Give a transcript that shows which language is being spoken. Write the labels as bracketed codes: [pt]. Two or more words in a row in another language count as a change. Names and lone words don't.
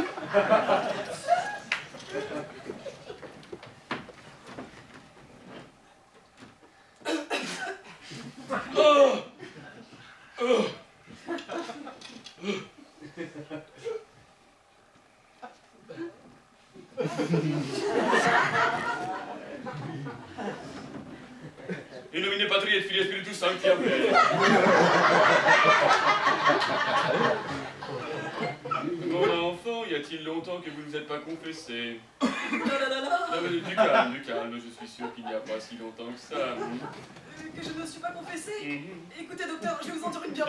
[la] Oh! Oh! In nomine Patri et Filii et Spiritus Sancti, Amen. [fr] Mon enfant, y a-t-il longtemps que vous ne vous êtes pas confessé? Du calme, je suis sûr qu'il n'y a pas si longtemps que ça. Que je ne me suis pas confessée? Écoutez, docteur, je vais vous en dire une bien